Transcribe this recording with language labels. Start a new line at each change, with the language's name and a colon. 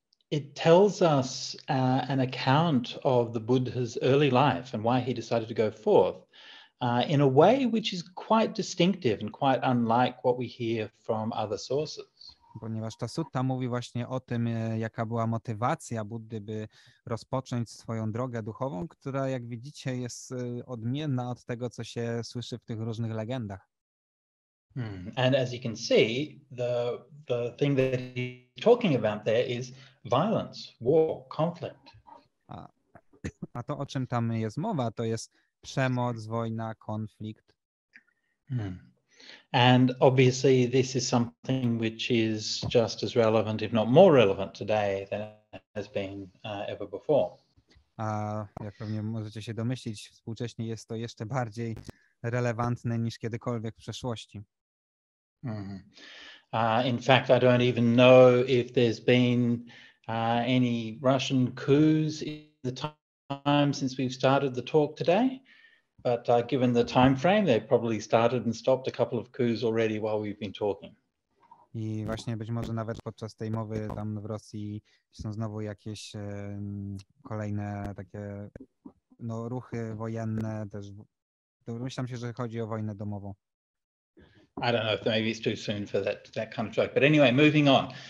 English: It tells us an account of the Buddha's early life and why he decided to go forth in a way which is quite distinctive and quite unlike what we hear from other sources.
Polish: Ponieważ ta sutta mówi właśnie o tym, jaka była motywacja Buddy, by rozpocząć swoją drogę duchową, która, jak widzicie, jest odmienna od tego, co się słyszy w tych różnych legendach.
English: And as you can see, the thing that he's talking about there is violence, war, conflict.
Polish: A to, o czym tam jest mowa, to jest przemoc, wojna, konflikt.
English: And obviously this is something which is just as relevant, if not more relevant today than it has been ever before.
Polish: A jak pewnie możecie się domyślić, współcześnie jest to jeszcze bardziej relevantne niż kiedykolwiek w przeszłości.
English: In fact, I don't even know if there's been any Russian coups in the time since we've started the talk today. But given the time frame, they've probably started and stopped a couple of coups already while we've been talking.
Polish: I właśnie być może nawet podczas tej mowy tam w Rosji są znowu jakieś kolejne takie ruchy wojenne też. Myślę się, że chodzi o wojnę domową.
English: I don't know if maybe it's too soon for that kind of joke. But anyway, moving on.